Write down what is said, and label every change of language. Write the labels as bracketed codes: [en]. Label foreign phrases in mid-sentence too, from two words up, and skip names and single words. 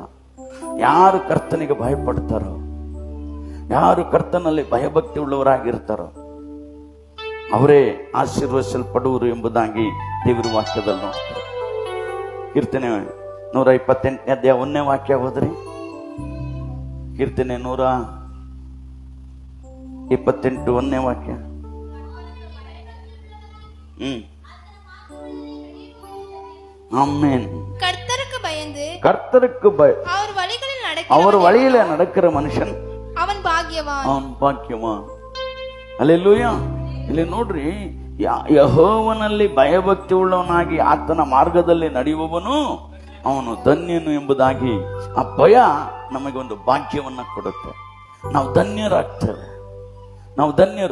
[kn] ಯಾರು ಕರ್ತನಿಗೆ ಭಯ ಪಡ್ತಾರೋ, ಯಾರು ಕರ್ತನಲ್ಲಿ ಭಯಭಕ್ತಿ ಉಳ್ಳವರಾಗಿರ್ತಾರೋ ಅವರೇ ಆಶೀರ್ವದಿಸಲ್ಪಡುವರು ಎಂಬುದಾಗಿ ದೇವರ ವಾಕ್ಯದಲ್ಲಿ ನೋಡ್ತಾರೆ. ಕೀರ್ತನೆ 128ನೇ ಅಧ್ಯಾಯ 1ನೇ ವಾಕ್ಯ ಹೋದ್ರಿ. ಕೀರ್ತನೆ 128 1ನೇ ವಾಕ್ಯ. [ta] ஆமென். கர்த்தருக்கு பயந்து அவர் வழியில நடக்கிற மனுஷன் அவன் [kn] ಭಾಗ್ಯವಾನ್. ಹಲ್ಲೆಲೂಯಾ. ಇಲ್ಲಿ ನೋಡ್ರಿ, ಯೆಹೋವನಲ್ಲಿ ಭಯಭಕ್ತಿ ಉಳ್ಳವನಾಗಿ ಆತನ ಮಾರ್ಗದಲ್ಲಿ ನಡೆಯುವವನು ಅವನು ಧನ್ಯನು ಎಂಬುದಾಗಿ. ಆ ಭಯ ನಮಗೊಂದು ಭಾಗ್ಯವನ್ನ ಕೊಡುತ್ತೆ. ನಾವು ಧನ್ಯರಾಗ್ತೇವೆ, ನಾವು ಧನ್ಯರು.